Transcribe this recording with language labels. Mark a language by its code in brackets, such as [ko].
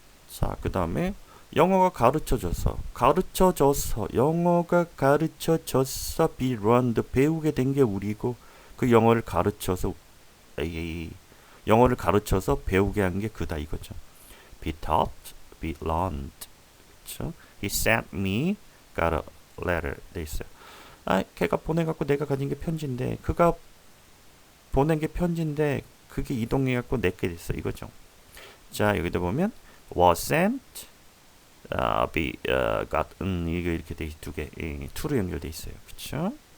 [ko] 자, 그 다음에 영어가 가르쳐져서 영어가 가르쳐져서 [en] be learned [ko] 배우게 된 게 우리고 그 영어를 가르쳐서 영어를 가르쳐서 배우게 한 게 그다 이거죠. [en] be taught, be learned. [ko] 그렇죠? [en] He sent me got a letter [ko] 돼 있어요. 걔가 보내갖고 내가 가진 게 편지인데 그가 보낸 게 편지인데 그게 이동해갖고 내게 됐어 이거죠. 자 여기다 보면 [en] was sent, be got [ko] 이거 이렇게 돼 두 개, to로 연결돼 있어요. 그렇죠?